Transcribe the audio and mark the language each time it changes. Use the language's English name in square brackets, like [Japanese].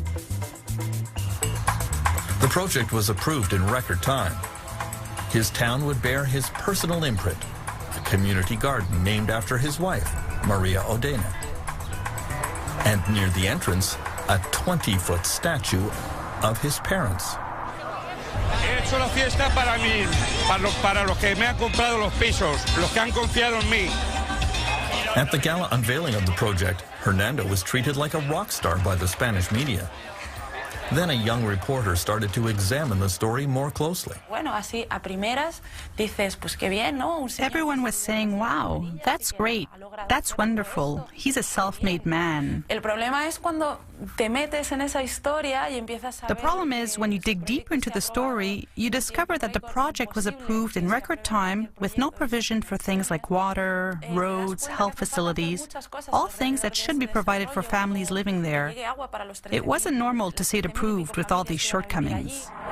[English] The project was approved in record time. His town would bear his personal imprint, a community garden named after his wife, Maria Odena. And near the entrance, a 20-foot statue of his parents. [Spanish] He hecho la fiesta para mí, para los que me han comprado los pisos, los que han confiado en mí. [English] At the gala unveiling of the project, Hernando was treated like a rock star by the Spanish media. Then a young reporter started to examine the story more closely. [Spanish] Bueno, así a primeras dices, pues qué bien, ¿no? [English] Everyone was saying, wow, that's great, that's wonderful, he's a self-made man. [Spanish] El problema es cuando te metes en esa historia y empiezas a [English] The problem is when you dig deeper into the story, you discover that the project was approved in record time with no provision for things like water, roads, health facilities, all things that should be provided for families living there. It wasn't normal to see it approved with all these shortcomings.